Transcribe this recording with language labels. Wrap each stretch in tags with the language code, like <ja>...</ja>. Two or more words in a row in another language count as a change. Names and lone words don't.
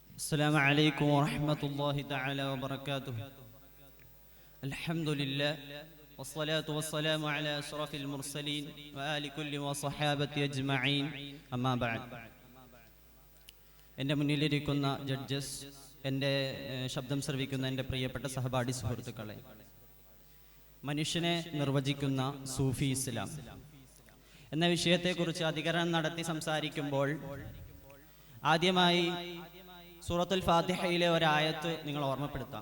<ar>السلام عليكم ورحمة الله تعالى وبركاته. الحمد لله والصلاة والسلام على أشرف المرسلين وآل كل وصحابة أجمعين. أما بعد.</ar> <ml>എൻ്റെ മുന്നിലിരിക്കുന്ന ജഡ്ജസ്, എൻ്റെ ശബ്ദം ശ്രവിക്കുന്ന എൻ്റെ പ്രിയപ്പെട്ട സഹപാഠി സുഹൃത്തുക്കളെ, മനുഷ്യനെ നിർവചിക്കുന്ന സൂഫി ഇസ്ലാം എന്ന വിഷയത്തെക്കുറിച്ച് അധികരണം നടത്തി സംസാരിക്കുമ്പോൾ ആദ്യമായി സൂറത്തുൽ ഫാത്തിഹയിലെ ഒരായത്ത് നിങ്ങൾ ഓർമ്മപ്പെടുത്താം.</ml>